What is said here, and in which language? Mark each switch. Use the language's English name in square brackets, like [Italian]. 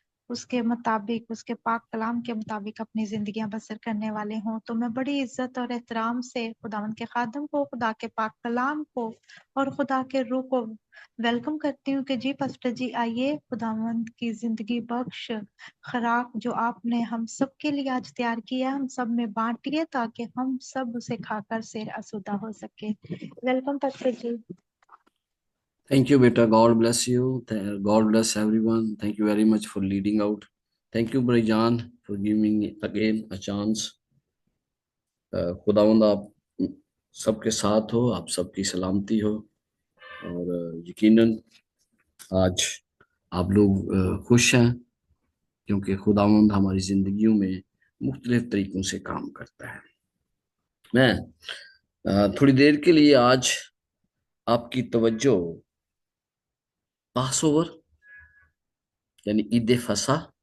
[Urdu] اس کے مطابق اس کے پاک کلام کے مطابق اپنی زندگیاں بسر کرنے والے ہوں۔ تو میں بڑی عزت اور احترام سے خداوند کے خادم کو، خدا کے پاک کلام کو اور خدا کے روح کو ویلکم کرتی ہوں کہ جی پاسٹر جی آئیے خداوند کی زندگی بخش خوراک جو آپ نے ہم سب کے لیے آج تیار کیا ہے ہم سب میں بانٹیے تاکہ ہم سب اسے کھا کر سیر آسودہ ہو سکے۔ Welcome pastor جی۔ [English] Thank you, beta. God bless you. God bless everyone. Thank you very much for leading out. Thank you, Bhai Jan, for giving me again a chance. [Urdu] خداوند آپ سب کے ساتھ ہو، آپ سب کی سلامتی ہو، اور یقیناً آج آپ لوگ خوش ہیں کیونکہ خداوند ہماری زندگیوں میں مختلف طریقوں سے کام کرتا ہے۔ میں تھوڑی دیر کے لیے آج آپ کی توجہ پاس اوور یعنی عید فصح